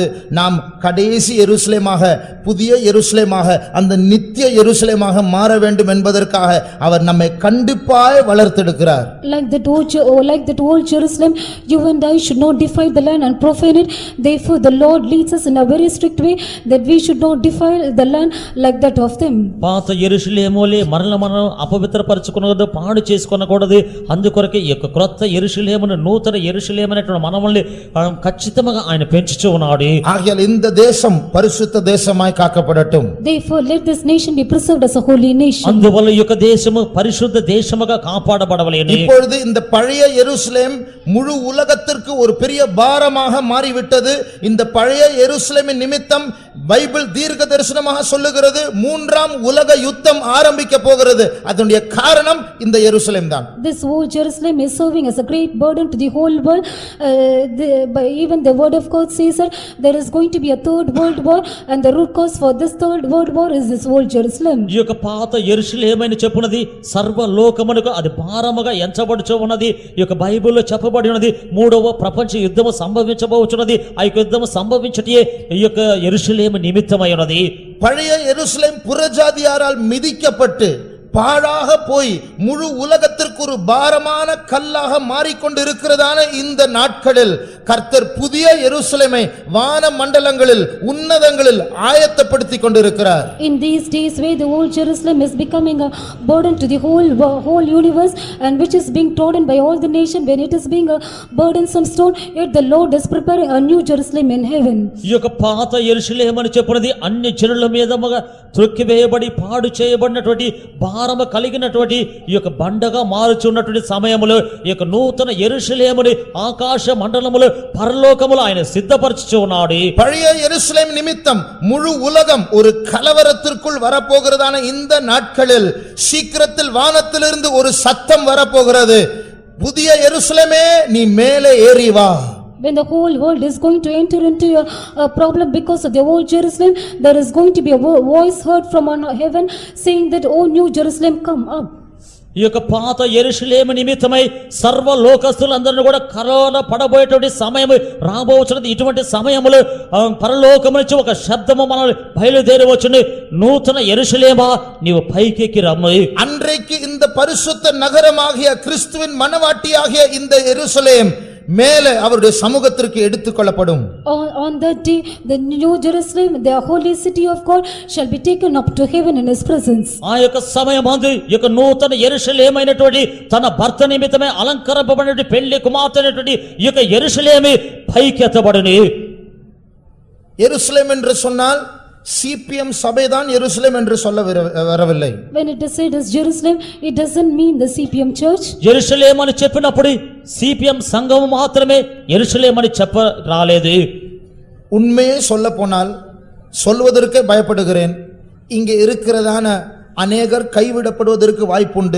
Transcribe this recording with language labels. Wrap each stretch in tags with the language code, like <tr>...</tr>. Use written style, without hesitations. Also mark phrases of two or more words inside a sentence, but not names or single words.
<ta>நாம் கடைசி எருசலேமாக புதிய எருசலேமாக அந்த நித்திய எருசலேமாக மாற வேண்டும் என்பதற்காக அவர் நம்மை கண்டிப்பாய் வளர்த்தெடுக்கிறார்.</ta> <en>Like that old Jerusalem, you and I should not defile the land and profane it. Therefore the Lord leads us in a very strict way that we should not defile the land like that of them.</en> <te>పాత యెరూషలేములే మనం అపవిత్రపరచుకునకూడదు, పాడు చేసుకొనకూడదు. అందుకొరకే ఈ యొక్క క్రొత్త యెరూషలేమును నూతన యెరూషలేమునటువంటి మనల్ని ఖచ్చితంగా ఆయన పెంచుచూ ఉన్నాడు.</te> <ta>ஆகையால் இந்த தேசம் பரிசுத்த தேசமாய் காக்கப்படட்டும்.</ta> <en>Therefore let this nation be preserved as a holy nation.</en> <te>అందువల్ల ఈ యొక్క దేశము పరిశుద్ధ దేశముగా కాపాడబడవలెను.</te> <ta>இப்பொழுது இந்த பழைய எருசலேம் முழு உலகத்திற்கு ஒரு பெரிய பாரமாக மாறிவிட்டது. இந்த பழைய எருசலேமின் நிமித்தம் பைபிள் தீர்க்க தரிசனமாக சொல்லுகிறது மூன்றாம் உலக யுத்தம் ஆரம்பிக்க போகிறது. அதனுடைய காரணம் இந்த எருசலேம் தான்.</ta> <en>This old Jerusalem is serving as a great burden to the whole world. Even the word of God says that there is going to be a third world war, and the root cause for this third world war is this old Jerusalem.</en> <te>ఈ యొక్క పాత యెరూషలేమని చెప్పునది సర్వలోకమునకు అది భారముగా ఎంచబడుచు ఉన్నది. ఈ యొక్క బైబిల్లో చెప్పబడి ఉన్నది మూడవ ప్రపంచ యుద్ధము సంభవించబోచున్నది. ఆ యొక్క యుద్ధము సంభవించటే ఈ యొక్క యెరూషలేము నిమిత్తమై ఉన్నది.</te> <ta>பழைய எருசலேம் புறஜாதியாரால் மிதிக்கப்பட்டு பாழாக போய் முழு உலகத்திற்கு ஒரு பாரமான கல்லாக மாறிக்கொண்டிருக்கிறதான இந்த நாட்களில் கர்த்தர் புதிய எருசலேமை வான மண்டலங்களில் உன்னதங்களில் ஆயத்தப்படுத்திக் கொண்டிருக்கிறார்.</ta> <en>In these days where the old Jerusalem is becoming a burden to the whole universe, and which is being trodden by all the nation, when it is being a burdensome stone, yet the Lord is preparing a new Jerusalem in heaven.</en> <te>ఈ యొక్క పాత యెరూషలేమని చెప్పునది అన్ని జనుల మీదముగా త్రొక్కివేయబడి పాడు చేయబడినటువంటి భారము కలిగినటువంటి ఈ యొక్క బండగా మారుచున్నటువంటి సమయములో ఈ యొక్క నూతన యెరూషలేముని ఆకాశ మండలములో పరలోకములో ఆయన సిద్ధపరచుచు ఉన్నాడు.</te> <ta>பழைய எருசலேம் நிமித்தம் முழு உலகம் ஒரு கலவரத்திற்குள் வரப்போகிறதான இந்த நாட்களில் சீக்கிரத்தில் வானத்திலிருந்து ஒரு சத்தம் வரப்போகிறது. புதிய எருசலேமே நீ மேலே ஏறி வா.</ta> <en>When the whole world is going to enter into a problem because of the old Jerusalem, there is going to be a voice heard from on heaven saying that, "Oh new Jerusalem, come up."</en> <te>ఈ యొక్క పాత యెరూషలేము నిమిత్తమై సర్వ లోకస్తులందరూ కూడా కరోనా పడబోయేటువంటి సమయం రాబోతున్నది. ఇటువంటి సమయములో పరలోకము నుంచి ఒక శబ్దము మనల్ని బయలుదేరవచ్చును. నూతన యెరూషలేమా నీవు పైకెక్కి రమ్ము.</te> <ta>அன்றைக்கு இந்த பரிசுத்த நகரமாகிய கிறிஸ்துவின் மனவாட்டியாகிய இந்த எருசலேம் மேலே அவருடைய சமூகத்திற்கு எடுத்துக்கொள்ளப்படும்.</ta> <en>On that day, the New Jerusalem, the holy city of God, shall be taken up to heaven in His presence.</en> <te>ఆ యొక్క సమయమందు ఈ యొక్క నూతన యెరూషలేమైనటువంటి తన భర్త నిమిత్తమే అలంకరింపబడిన పెళ్లి కుమార్తె అయినటువంటి ఈ యొక్క యెరూషలేము పైకెత్తబడును.</te> <ta>எருசலேம் என்று சொன்னால் CPM சபைதான் எருசலேம் என்று சொல்ல வரவில்லை.</ta> <en>When it is said as Jerusalem, it doesn't mean the CPM church.</en> <te>యెరూషలేము అని చెప్పినప్పుడు CPM సంఘం మాత్రమే యెరూషలేము అని చెప్ప రాలేదు.</te> <ta>உண்மையே சொல்ல போனால் சொல்வதற்கே பயப்படுகிறேன். இங்கே இருக்கிறதான அநேகர் கைவிடப்படுவதற்கு வாய்ப்புண்டு.</ta>